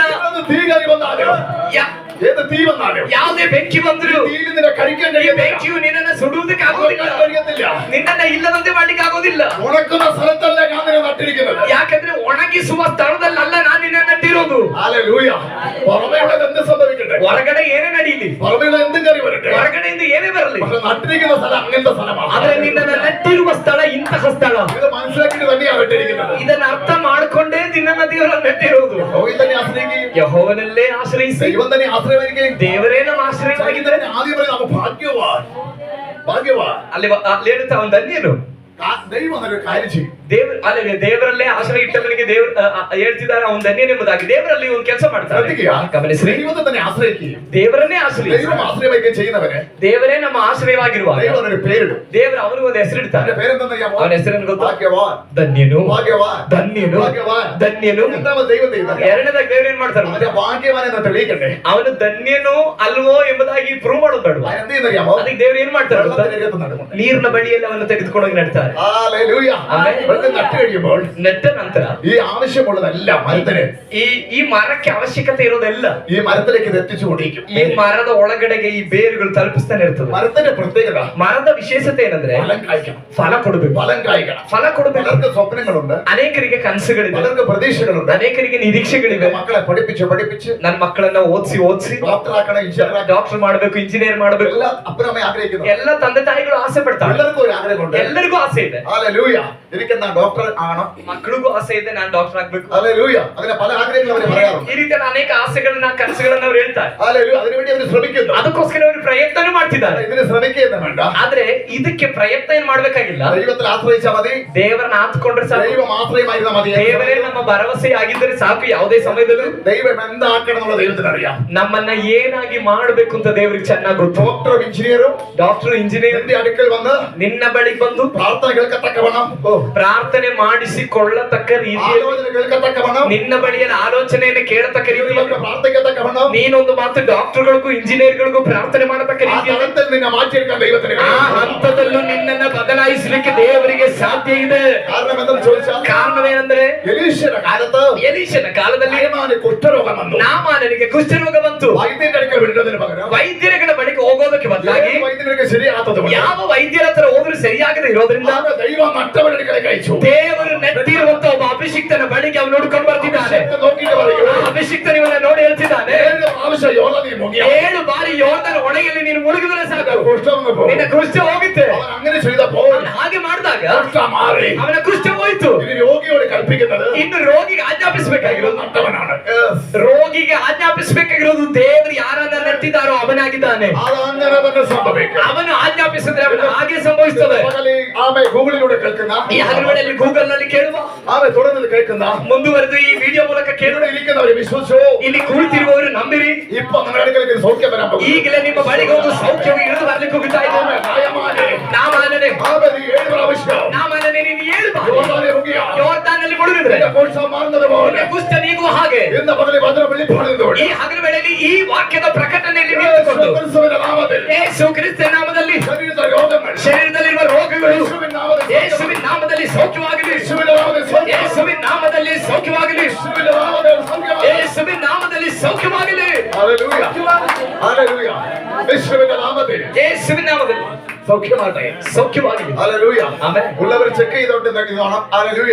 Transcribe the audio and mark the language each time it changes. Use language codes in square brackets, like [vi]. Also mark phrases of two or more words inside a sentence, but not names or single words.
[ml] ഏത് തീ കറി വന്നാലോ, ഏത് തീ വന്നാലോ, [kn] ಯಾವುದೇ ಬೆಂಕಿ ಬಂದ್ರು [ml] തീയിൽ നിന്നെ കഴിക്കാൻ [kn] ಈ [ml] കഴിയത്തില്ല. [kn] ಬೆಂಕಿಯು ನಿನ್ನನ್ನು ಸುಡುವುದಕ್ಕೆ ಆಗುದಿಲ್ಲ. [ml] കഴിയത്തില്ല. [kn] ನಿನ್ನನ್ನ ಇಲ್ಲದಂತೆ ಮಾಡ್ಲಿಕ್ಕೆ ಆಗುದಿಲ್ಲ. [ml] ഉണക്കുന്ന സ്ഥലത്തല്ല ഞാൻ നിന്നെ നട്ടിരിക്കുന്നത്. [kn] ಯಾಕಂದ್ರೆ ಒಣಗಿಸುವ ಸ್ಥಳದಲ್ಲ ನಾನು ನಿನ್ನ ನೆಟ್ಟಿರೋದು. [ml] ഹല്ലേലൂയ. പുറമേയുള്ളത് എന്ത് സംഭവിക്കട്ടെ, [kn] ಹೊರಗಡೆ ಏನೇ ನಡೀಲಿ, [ml] പുറമേയുള്ള എന്തും കറി വരട്ടെ, [kn] ಹೊರಗಡೆಯಿಂದ ಏನೇ ಬರಲಿ, [ml] പക്ഷെ നട്ടിരിക്കുന്ന സ്ഥലം അങ്ങനത്തെ സ്ഥലമാണ്. [kn] ಆದ್ರೆ ನಿನ್ನನ್ನು ನೆಟ್ಟಿರುವ ಸ್ಥಳ ಇಂತಹ ಸ್ಥಳ. [ml] ഇത് മനസ്സിലാക്കിയിട്ട് തന്നെയാണ് നട്ടിരിക്കുന്നത്. [kn] ಇದನ್ನ ಅರ್ಥ ಮಾಡಿಕೊಂಡೇ ನಿನ್ನನ್ನು ದೇವರನ್ನು ನೆಟ್ಟಿರೋದು. [ml] യഹോവയിൽ തന്നെ ആശ്രയിക്കുകയും [kn] ಯೆಹೋವನಲ್ಲೇ ಆಶ್ರಯಿಸಿ [ml] ദൈവം തന്നെ ആശ്രയിക്കുകയും [kn] ದೇವರೇ ನಮ್ಮ ಆಶ್ರಯವಾಗಿದ್ದರೆ [ml] ആദ്യം പറയും നമുക്ക് ഭാഗ്യവാൻ, ഭാഗ്യവാൻ. [kn] ಅಲ್ಲಿ ಹೇಳುತ್ತಾ ಅವನು ಧನ್ಯನು. [ml] ദൈവം ഒരു കാര്യം ചെയ്യും. [kn] ಅಲ್ಲ ದೇವರಲ್ಲೇ ಆಶ್ರಯ ಇಟ್ಟವನಿಗೆ ದೇವರು ಹೇಳ್ತಿದ್ದಾರೆ ಅವನು ಧನ್ಯನೆಂಬುದಾಗಿ. ದೇವರಲ್ಲಿ ಒಂದು ಕೆಲಸ ಮಾಡ್ತಾರೆ, ಗಮನಿಸ್ರಿ. [ml] ദൈവത്തെ തന്നെ ആശ്രയിക്കുകയും [kn] ದೇವರನ್ನೇ ಆಶ್ರಯ, [ml] ദൈവം ആശ്രയിക്കുകയും ചെയ്യുന്നവനെ [kn] ದೇವರೇ ನಮ್ಮ ಆಶ್ರಯವಾಗಿರುವ [ml] ദൈവം ഒരു പേരിടും. [kn] ದೇವರು ಅವನಿಗೆ ಒಂದು ಹೆಸರಿಡ್ತಾರೆ. [ml] പേരെന്താണെന്നറിയാമോ? [kn] ಅವನ ಹೆಸರೇನು ಗೊತ್ತಾ? [ml] ഭാഗ്യവാൻ, [kn] ಧನ್ಯನು, [ml] ഭാഗ്യവാൻ, [kn] ಧನ್ಯನು, [ml] ഭാഗ്യവാൻ. [kn] ಧನ್ಯನು. [ml] രണ്ടാമത് ദൈവം ചെയ്യുന്നത് [kn] ಎರಡನೇದಾಗ ದೇವರು ಏನ್ ಮಾಡ್ತಾರೆ? [ml] ഭാഗ്യവാൻ എന്ന് തെളിയിക്കണ്ടേ [kn] ಅವನು ಧನ್ಯನೋ ಅಲ್ವೋ ಎಂಬುದಾಗಿ ಪ್ರೂವ್ ಮಾಡೋದು ಬೇಡ. [ml] എന്ത് ചെയ്യുന്നറിയാമോ? [kn] ಅದಕ್ಕೆ ದೇವರು ಏನ್ ಮಾಡ್ತಾರೆ ಗೊತ್ತಾ? ನೀರಿನ ಬಳಿಯಲ್ಲಿ ಅವನು ತೆಗೆದುಕೊಂಡು ನಡ್ತಾರೆ. [ml] ഹല്ലേലൂയ. നട്ട് കഴിയുമ്പോൾ [kn] ನೆಟ್ಟ ನಂತರ [ml] ഈ ആവശ്യമുള്ളതെല്ലാം മരത്തിന് [kn] ಈ ಮರಕ್ಕೆ ಅವಶ್ಯಕತೆ ಇರೋದೆಲ್ಲ [ml] ഈ മരത്തിലേക്ക് ഇത് എത്തിച്ചുകൊണ്ടിരിക്കും. [kn] ಈ ಮರದ ಒಳಗಡೆಗೆ ಈ ಬೇರುಗಳು ತಲುಪಿಸ್ತಾನೆ ಇರ್ತದೆ. [ml] മരത്തിന്റെ പ്രത്യേകത, [kn] ಮರದ ವಿಶೇಷತೆ ಏನಂದ್ರೆ [ml] ഫലം കായ്ക്കണം. [kn] ಫಲ ಕೊಡಬೇಕು. [ml] ഫലം കായ്ക്കണം. [kn] ಫಲ ಕೊಡಬೇಕು. [ml] പലർക്ക് സ്വപ്നങ്ങളുണ്ട്, [kn] ಅನೇಕರಿಗೆ ಕನಸುಗಳಿದೆ, [ml] പലർക്ക് പ്രതീക്ഷകളുണ്ട്, [kn] ಅನೇಕರಿಗೆ ನಿರೀಕ್ಷೆಗಳಿವೆ. [ml] മക്കളെ പഠിപ്പിച്ച് [kn] ನನ್ನ ಮಕ್ಕಳನ್ನ ಓದಿಸಿ [ml] ഡോക്ടർ ആക്കണം, എഞ്ചിനീയർ [kn] ಡಾಕ್ಟರ್ ಮಾಡಬೇಕು, ಇಂಜಿನಿಯರ್ ಮಾಡಬೇಕು. [ml] എല്ലാ അപ്പനമ്മ ആഗ്രഹിക്കുന്നു. [kn] ಎಲ್ಲ ತಂದೆ ತಾಯಿಗಳು ಆಸೆ ಪಡ್ತಾರೆ. [ml] എല്ലാവർക്കും ഒരു ആഗ്രഹമുണ്ട്. [kn] ಎಲ್ಲರಿಗೂ ಆಸೆ ಇದೆ. [ml] ഹല്ലേലൂയ. എനിക്കെന്താ ഡോക്ടർ ആണോ? [kn] ಮಕ್ಕಳಿಗೂ ಆಸೆ ಇದೆ, ನಾನು ಡಾಕ್ಟರ್ ಆಗ್ಬೇಕು. [ml] ഹല്ലേലൂയ. അങ്ങനെ പല ആഗ്രഹങ്ങളും അവർ പറയാറുണ്ട്. [kn] ಈ ರೀತಿಯ ಅನೇಕ ಆಸೆಗಳನ್ನ ಕನಸುಗಳನ್ನ ಅವರು ಹೇಳ್ತಾರೆ. [ml] ഹല്ലേലൂയ. അതിനുവേണ്ടി അവർ ശ്രമിക്കുന്നു. [kn] ಅದಕ್ಕೋಸ್ಕರ ಅವರು ಪ್ರಯತ್ನ ಮಾಡ್ತಿದ್ದಾರೆ. [ml] ഇതിന് ശ്രമിക്കുകയെന്ന് വേണ്ട. [kn] ಆದ್ರೆ ಇದಕ್ಕೆ ಪ್ರಯತ್ನ ಏನ್ ಮಾಡ್ಬೇಕಾಗಿಲ್ಲ. [ml] ദൈവത്തിൽ ആശ്രയിച്ചാൽ മതി. [kn] ದೇವರನ್ನ ಆತ್ಕೊಂಡ್ರೆ ಸಾಕು. [ml] ദൈവം ആശ്രയമായിരുന്ന മതി. [kn] ದೇವರೇ ನಮ್ಮ ಭರವಸೆ ಆಗಿದ್ದರೆ ಸಾಕು. ಯಾವುದೇ ಸಮಯದಲ್ಲೂ [ml] ദൈവം എന്താക്കണം എന്നുള്ള ദൈവത്തിന് അറിയാം. [kn] ನಮ್ಮನ್ನ ಏನಾಗಿ ಮಾಡಬೇಕು ಅಂತ ದೇವರಿಗೆ ಚೆನ್ನಾಗಿ ಗೊತ್ತು. [ml] ഡോക്ടറും എഞ്ചിനീയറും [kn] ಡಾಕ್ಟರ್ ಇಂಜಿನಿಯರ್ [ml] എന്റെ അടുക്കൽ വന്ന് [kn] ನಿನ್ನ ಬಳಿಗೆ ಬಂದು [ml] പ്രാർത്ഥന കേൾക്കത്തക്കവണ്ണം, [kn] ಪ್ರಾರ್ಥನೆ ಮಾಡಿಸಿಕೊಳ್ಳತಕ್ಕ ರೀತಿಯಲ್ಲಿ, [ml] ആലോചന കേൾക്കത്തക്കവണ്ണം, [kn] ನಿನ್ನ ಬಳಿಯಲ್ಲಿ ಆಲೋಚನೆಯನ್ನು ಕೇಳತಕ್ಕ ರೀತಿಯಲ್ಲಿ, [ml] പ്രാർത്ഥിക്കത്തക്കവണ്ണം [kn] ನೀನೊಂದು ಮಾತು ಡಾಕ್ಟರ್ಗಳಿಗೂ ಇಂಜಿನಿಯರ್ಗಳಿಗೂ ಪ್ರಾರ್ಥನೆ ಮಾಡತಕ್ಕ [ml] ആ [kn] ರೀತಿಯಲ್ಲಿ [ml] തലത്തിൽ നിന്നെ മാറ്റിയെടുക്കാൻ ദൈവത്തിന് [kn] ಆ [ml] കഴിയും. [kn] ಹಂತದಲ್ಲೂ ನಿನ್ನನ್ನ ಬದಲಾಯಿಸಲಿಕ್ಕೆ ದೇವರಿಗೆ ಸಾಧ್ಯ ಇದೆ. [ml] കാരണം എന്തെന്ന് ചോദിച്ചാൽ, [kn] ಕಾರಣವೇನೆಂದ್ರೆ [ml] എലീശയുടെ കാലത്ത് [kn] ಎಲೀಷನ ಕಾಲದಲ್ಲಿ [ml] നയമാന് കുഷ്ഠരോഗം വന്നു. [kn] ನಾಮಾನನಿಗೆ ಕುಷ್ಠರೋಗ ಬಂತು. [ml] വൈദ്യന്റെ അടുക്കൽ വിടുന്നതിന് പകരം [kn] ವೈದ್ಯರುಗಳ ಬಳಿಗೆ ಹೋಗೋದಕ್ಕೆ ಬದಲಾಗಿ [ml] വൈദ്യർക്ക് ശരിയാത്തത് കൊണ്ട് [kn] ಯಾವ ವೈದ್ಯರ ಹತ್ರ ಹೋದ್ರೂ ಸರಿಯಾಗದೆ ಇರೋದ್ರಿಂದ [ml] ദൈവം മറ്റവരുടെ അടുക്കലേക്ക് അയച്ചു. [kn] ದೇವರು ನೆಟ್ಟಿರುವಂತ ಒಬ್ಬ ಅಭಿಷಿಕ್ತನ ಬಳಿಗೆ ಅವನು ನೋಡ್ಕೊಂಡು ಬರ್ತಿದ್ದಾನೆ. [ml] നോക്കിയിട്ട് പറയും, [kn] ಆ ಅಭಿಷಿಕ್ತನಿವನ್ನ ನೋಡಿ ಹೇಳ್ತಿದ್ದಾನೆ, [ml] 7 പ്രാവശ്യം യോർദാനിൽ മുങ്ങിയ [kn] 7 ಬಾರಿ ಯೋರ್ದನ ಹೊಳೆಯಲ್ಲಿ ನೀನು ಮುಳುಗಿದ್ರೆ ಸಾಕು, [ml] കുഷ്ഠം പോകും. [kn] ನಿನ್ನ ಕುಷ್ಠ ಹೋಗುತ್ತೆ. [ml] അവൻ അങ്ങനെ ചെയ്തപ്പോൾ [kn] ಅವನು ಹಾಗೆ ಮಾಡಿದಾಗ [ml] കുഷ്ഠം മാറി. [kn] ಅವನ ಕುಷ್ಠ ಹೋಯ್ತು. [ml] ഇനി രോഗിയോട് കൽപ്പിക്കുന്നത് [kn] ಇನ್ನು ರೋಗಿಗೆ ಆಜ್ಞಾಪಿಸಬೇಕಾಗಿರೋದು [ml] നട്ടവനാണ്. [kn] ರೋಗಿಗೆ ಆಜ್ಞಾಪಿಸಬೇಕಾಗಿರೋದು ದೇವರು ಯಾರನ್ನ ನೆಟ್ಟಿದ್ದಾರೋ ಅವನಾಗಿದ್ದಾನೆ. [ml] അതങ്ങനെ തന്നെ സംഭവിക്കും. [kn] ಅವನು ಆಜ್ಞಾಪಿಸಿದ್ರೆ ಅವನು ಹಾಗೆ ಸಂಭವಿಸ್ತದೆ. [ml] ആമേ ഗൂഗിളിലൂടെ കേൾക്കുന്ന, [kn] ಈ ಹಗಲುಗಳಲ್ಲಿ ಗೂಗಲ್ ನಲ್ಲಿ ಕೇಳುವ, [ml] ആമേ തുടർന്ന് കേൾക്കുന്ന, [kn] ಮುಂದುವರೆದು ಈ ವಿಡಿಯೋ ಮೂಲಕ ಕೇಳುವ, [ml] ഇവിടെ ഇരിക്കുന്നവരെ വിശ്വസിച്ചു. [kn] ಇಲ್ಲಿ ಕುಳಿತಿರುವವರು ನಂಬಿರಿ. [ml] ഇപ്പൊ നിങ്ങളുടെ അടുക്കലേക്ക് സൗഖ്യം വരാൻ പോകുന്നു. [kn] ಈಗಲೇ ನಿಮ್ಮ ಬಳಿಗೆ ಒಂದು ಸೌಖ್ಯವು ಇಳಿದು ಬರ್ಲಿಕ್ಕೆ ಹೋಗ್ತಾ ಇದೆ. ನಾಮಾನನೆ, [ml] ആമേ നീ 7 പ്രാവശ്യം [kn] ನಾಮಾನನೆ, ನೀನು 7 ಬಾರಿ [ml] യോർദാനിൽ മുങ്ങിയ [kn] ಯೋರ್ದಾನಲ್ಲಿ ಮುಳುಗಿದ್ರೆ [ml] നിന്റെ കുഷ്ഠം മാറുന്നത് പോലെ [kn] ಕುಷ್ಠ ನೀಗುವ ಹಾಗೆ [ml] ഇന്ന് പകലിൽ വചനം വെളിപ്പെടുന്നതോടെ [kn] ಈ ಹಗಲು ವೇಳೆಯಲ್ಲಿ ಈ ವಾಕ್ಯದ ಪ್ರಕಟಣೆಯಲ್ಲಿ ನಿಂತುಕೊಂಡು [ml] യേശുവിന്റെ നാമത്തിൽ [kn] ಯೇಸು ಕ್ರಿಸ್ತನ ನಾಮದಲ್ಲಿ [ml] ശരീരത്തിലെ രോഗങ്ങൾ [kn] ಶರೀರದಲ್ಲಿರುವ ರೋಗಗಳು [ml] യേശുവിന്റെ നാമത്തിൽ [kn] ಯೇಸುವಿನ ನಾಮದಲ್ಲಿ ಸೌಖ್ಯವಾಗಲಿ. [ml] യേശുവിന്റെ നാമത്തിൽ സൗഖ്യം. [kn] ಯೇಸುವಿನ ನಾಮದಲ್ಲಿ ಸೌಖ್ಯವಾಗಲಿ. [ml] യേശുവിന്റെ നാമത്തിൽ സൗഖ്യം. [kn] ಯೇಸುವಿನ ನಾಮದಲ್ಲಿ ಸೌಖ್ಯವಾಗಲಿ. [ml] ഹല്ലേലൂയ. ഹല്ലേലൂയ. യേശുവിന്റെ നാമത്തിൽ [kn] ಯೇಸುವಿನ ನಾಮದಲ್ಲಿ [ml] സൗഖ്യമാകട്ടെ. [kn] ಸೌಖ್ಯವಾಗಲಿ. [ml] ഹല്ലേലൂയ. [kn] ಆಮೆನ್. [ml] ഉള്ളവർ ಚೆಕ್ ചെയ്തോണ്ട് നോക്കണം. ഹല്ലേലൂയ.